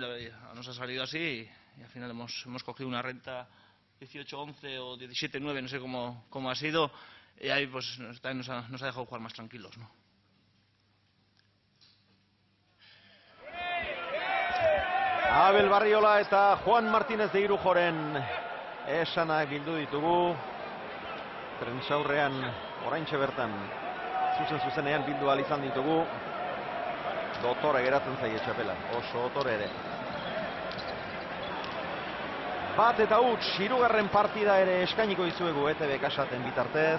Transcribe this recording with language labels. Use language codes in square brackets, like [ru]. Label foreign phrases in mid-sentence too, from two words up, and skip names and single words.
[es] Y nos ha salido así y al final hemos cogido una renta 18-11 o 17-9, no sé cómo ha sido, y ahí pues también nos ha dejado jugar más tranquilos, ¿no? [eu] Abel Barriola eta Juan Martínez de Irujoren esanak bildu ditugu. Prentsaurrean oraintxe bertan zuzenean bildu ahal izan ditugu. Dotore geratzen zaie txapela, oso dotore ere. Bat eta huts, hirugarren partida ere eskainiko dizuegu ETV kasaten bitartez.